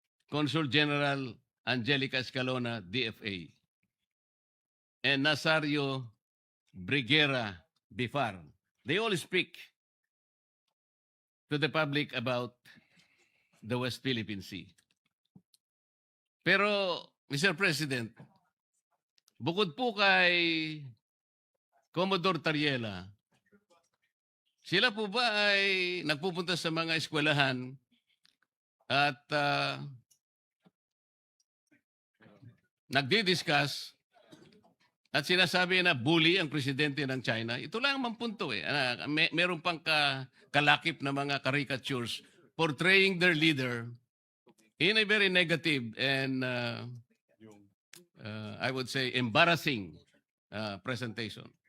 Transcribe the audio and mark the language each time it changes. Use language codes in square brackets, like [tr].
[en] Consul General Angelica Escalona, DFA. And Nazario Briguera Bifar. They all speak to the public about the West Philippine Sea. [tl] Pero, Mr. President, bukod po kay Commodore Tariela, sila po ba ay nagpupunta sa mga eskwelahan at nagdi-discuss at sinasabi na bully ang presidente ng China? Ito lang ang punto eh. [en] Meron pang kalakip na mga caricatures portraying their leader in a very negative and I would say embarrassing presentation.